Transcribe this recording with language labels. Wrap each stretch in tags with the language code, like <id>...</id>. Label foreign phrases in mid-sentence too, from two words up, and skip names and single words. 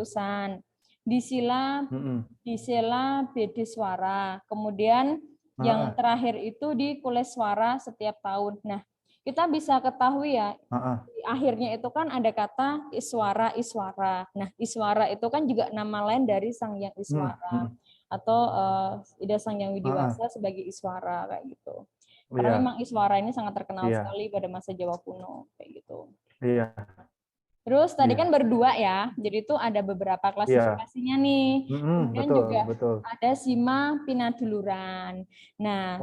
<id>Kutusan, di Sila Hmm. di Sela Bedeswara, kemudian yang Heeh. terakhir itu di Kuleswara setiap tahun. Nah, kita bisa ketahui ya, Heeh. akhirnya itu kan ada kata Iswara Iswara. Nah, Iswara itu kan juga nama lain dari Sang Hyang Hmm. Iswara Hmm. atau Ida Sang Hyang Heeh. Widiwasa sebagai Iswara kayak gitu. Karena Iya. memang Iswara ini sangat terkenal Iya. sekali pada masa Jawa kuno kayak gitu. Iya. Terus tadi kan Iya. berdua ya, jadi itu ada beberapa Iya. klasifikasinya nih. Hmm. Kemudian Betul, juga betul. ada Sima Pinaduluran. Nah,</id>